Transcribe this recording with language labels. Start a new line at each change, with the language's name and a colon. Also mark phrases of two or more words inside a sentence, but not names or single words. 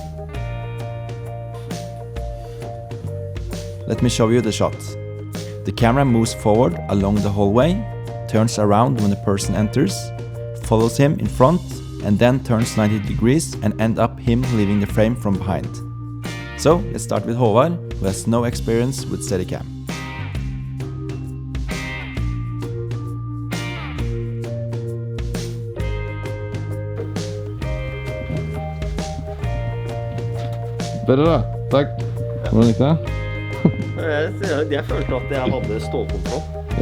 English: Let me show you the shot. The camera moves forward along the hallway, turns around when the person enters, follows him in front, and then turns 90 degrees and end up him leaving the frame from behind. So let's start with Håvard, who has no experience with Steadicam.
Norwegian: Bedre da, takk. Hvordan gikk det? Jeg følte at jeg hadde stålkontroll. Ja.